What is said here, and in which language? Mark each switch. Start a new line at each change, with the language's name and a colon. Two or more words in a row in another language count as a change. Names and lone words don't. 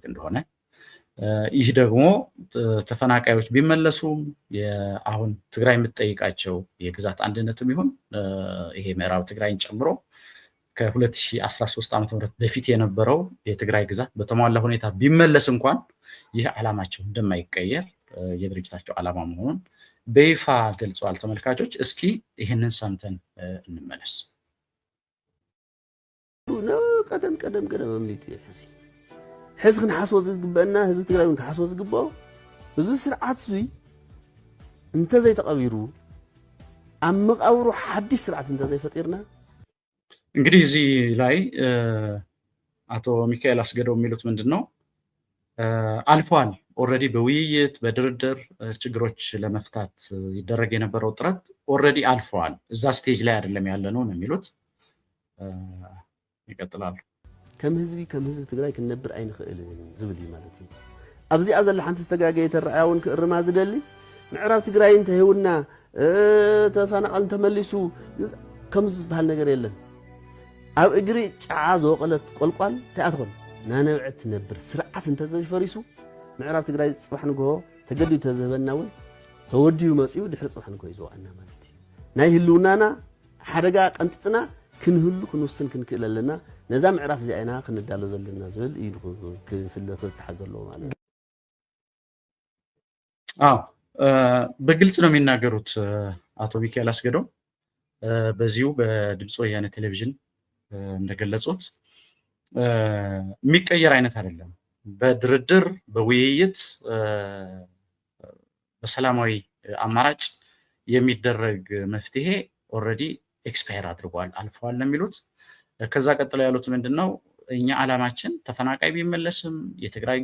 Amharic: እንደሆነ፣ ይህ ደግሞ ተፈናቃዮች ቢመለሱም አሁን ትግራይ የምትጠይቃቸው የግዛት አንድነትም ይሁን ይሄ ምዕራብ ትግራይን ጨምሮ ከ2013 ዓ.ም በፊት የነበረው የትግራይ ግዛት በተሟላ ሁኔታ ቢመለስ እንኳን ይህ ዓላማቸው እንደማይቀየር የድርጅታቸው ዓላማ መሆኑን በይፋ ገልጸዋል። ተመልካቾች እስኪ ይህንን ሰምተን እንመለስ።
Tigrinya: ቀደም እምሊት ሕዚ ክንሓስቦ ዝግበአና ህዝቢ ትግራይ ክንሓስቦ ዝግብኦ እዚ ስርዓት እዙይ እንተዘይተቐቢሩ ኣብ መቃብሩ ሓድሽ ስርዓት እንተዘይፈጢርና
Amharic: እንግዲህ እዚህ ላይ አቶ ሚካኤል አስገዶም የሚሉት ምንድን ነው? አልፏል። ኦልሬዲ በውይይት በድርድር ችግሮች ለመፍታት ይደረግ የነበረው ጥረት ኦልሬዲ አልፈዋል። እዛ ስቴጅ ላይ አይደለም ያለነው ነው የሚሉት። ይቀጥላሉ።
Tigrinya: ከም ህዝቢ ትግራይ ክንነብር ኣይንኽእል ዝብል ማለት እዩ። ኣብዚኣ ዘላ ሓንቲ ዝተጋገየ ተረኣያ እውን ክእርማ ዝደሊ ምዕራብ ትግራይ እንተህውና ተፈናቀል ተመሊሱ ከም ዝበሃል ነገር የለን። ኣብ እግሪ ጫዓ ዝወቀለት ቆልቋል ተኣትኾን ናነብዕት ትነብር ስርዓት እንተዘይፈሪሱ ምዕራብ ትግራይ ጽባሕ ንግሆ ተገዲዱ ተዘህበና እውን ተወዲዩ መጺኡ ድሕሪ ጽባሕ ንግሆ ይዘዋና ማለት እዩ። ናይ ህልውናና ሓደጋ ቀንጥጥና ክንህሉ ክንውስን ክንክእል ኣለና። ነዛ ምዕራፍ እዚኣ ኢና ክንዳሎ ዘለና ዝብል እዩ ክፍታሕ ዘለዎ
Amharic: ማለት ነው። በግልጽ ነው የሚናገሩት አቶ ሚካኤል አስገዶም በዚሁ በድምፅ ወያነ ቴሌቪዥን እንደገለጹት የሚቀየር አይነት አይደለም። በድርድር በውይይት በሰላማዊ አማራጭ የሚደረግ መፍትሄ ኦልሬዲ ኤክስፓየር አድርጓል አልፈዋል ነው የሚሉት። ከዛ ቀጥለው ያሉት ምንድነው እኛ ዓላማችን ተፈናቃይ ቢመለስም የትግራይ